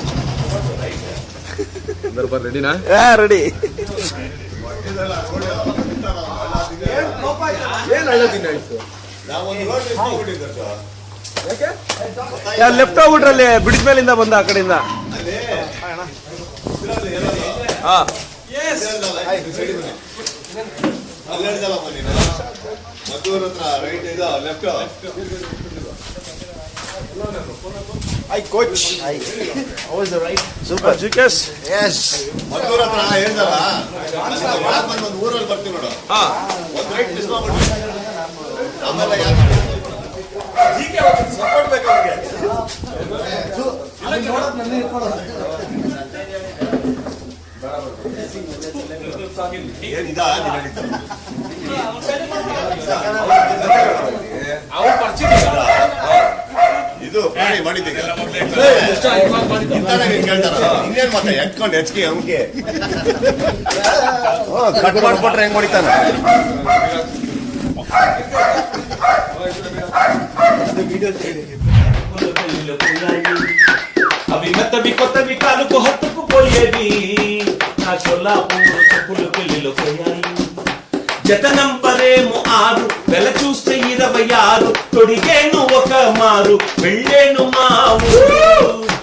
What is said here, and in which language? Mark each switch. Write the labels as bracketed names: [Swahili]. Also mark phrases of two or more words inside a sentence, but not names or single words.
[Kannada] ರೆಡಿನಾ? ರೆಡಿ. ಲೆಫ್ಟ್ ಹೋಗ್ಬಿಟ್ರಲ್ಲಿ ಬಿಡಿದ ಮೇಲಿಂದ ಬಂದ ಆ ಕಡೆಯಿಂದ. [English] Hi coach. Hi. How was the ride? Super. Jukas. Yes. [Kannada] ಮದ್ದೂರ ಹತ್ರ ಹೇಳ್ದಲ್ಲ ಒಂದು ಊರಲ್ಲಿ ಬರ್ತೀವಿ ನೋಡು. ಒಂದು [English] right miss [Kannada] ಮಾಡ್ಬಿಟ್ಟು ಆಮೇಲೆ ಜೀಕೆ ಸಪೋರ್ಟ್ ಬೇಕು ಅವ್ರಿಗೆ. ಅಲ್ಲಿ ನೋಡೋದು ನನ್ನ ಇಟ್ಕೊಳ್ಳೋದು. ಏನಿದಾ ಅವ್ರು ಪರಿಚಯ ಇದು ಮಾಡಿದ್ದೀವಿ ಕೇಳ್ತಾರ ಇನ್ನೇನ್ ಮತ್ತೆ ಎತ್ಕೊಂಡು ಹೆಚ್ಚಿಗೆ ಅಮ್ಗೆ ಕಟ್ ಮಾಡ್ಕೊಟ್ರೆ ಹೆಂಗ್ ಹೊಡಿತಾನ. [Telugu] అవి మెత్తవి కొత్తవి కాలుకు హత్తుకు పోయేవి నా సొల్లాపూరు చెప్పులు పెళ్లిలో పోయాయి. జత నంబరేమో 6 వెల చూస్తే 26 తొడిగేను ఒక మారు వెళ్ళేను మా ఊరు.